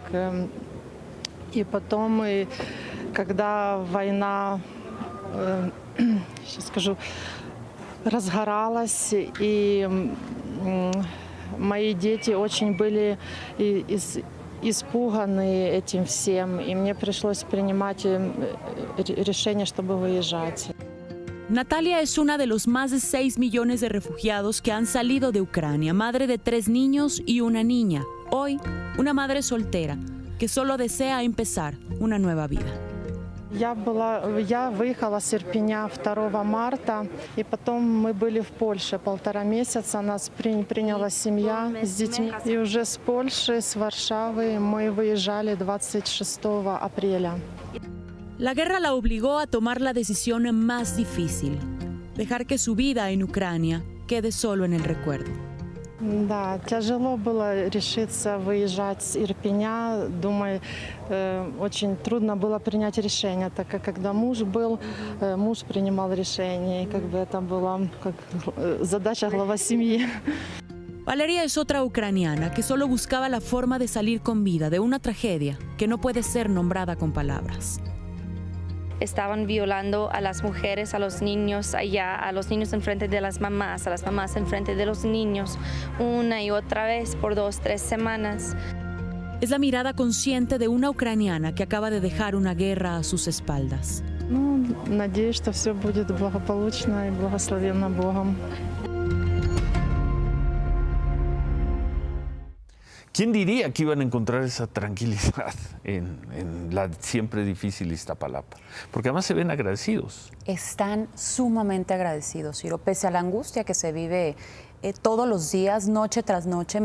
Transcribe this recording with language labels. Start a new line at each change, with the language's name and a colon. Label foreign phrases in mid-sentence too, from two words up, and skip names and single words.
Russian: И потом, когда война, сейчас скажу, разгоралась, и мои дети очень были испуганы этим всем, и мне пришлось принимать решение, чтобы выезжать.
Spanish: Natalia es una de los más de 6 millones de refugiados que han salido de Ucrania, madre de 3 niños y una niña. Hoy, una madre soltera que solo desea empezar una nueva vida.
Russian: Я выехала с Ирпеня 2 марта, и потом мы были в Польше 1,5 месяца. Нас приняла семья с детьми. И уже с Польши, с Варшавы мы выезжали 26 апреля.
Spanish: La guerra la obligó a tomar la decisión más difícil, dejar que su vida en Ucrania quede solo en el recuerdo.
Russian: Да, тяжело было решиться выезжать с Ирпеня. Думаю, очень трудно было принять решение, так как когда муж был, муж принимал решение, и как бы это была как задача глава семьи.
Spanish: Valeria es otra ucraniana que solo buscaba la forma de salir con vida de una tragedia que no puede ser nombrada con palabras. Estaban violando a las mujeres, a los niños allá, a los niños enfrente de las mamás, a las mamás enfrente de los niños, una y otra vez por 2-3 semanas. Es la mirada consciente de una ucraniana que acaba de dejar una guerra a sus espaldas.
Russian: Ну, надеюсь, что все будет благополучно и благословенно Богом.
Spanish: ¿Quién diría que iban a encontrar esa tranquilidad en la siempre difícil Iztapalapa? Porque además se ven agradecidos. Están sumamente agradecidos, Ciro, pese a la angustia que se vive todos los días, noche tras noche.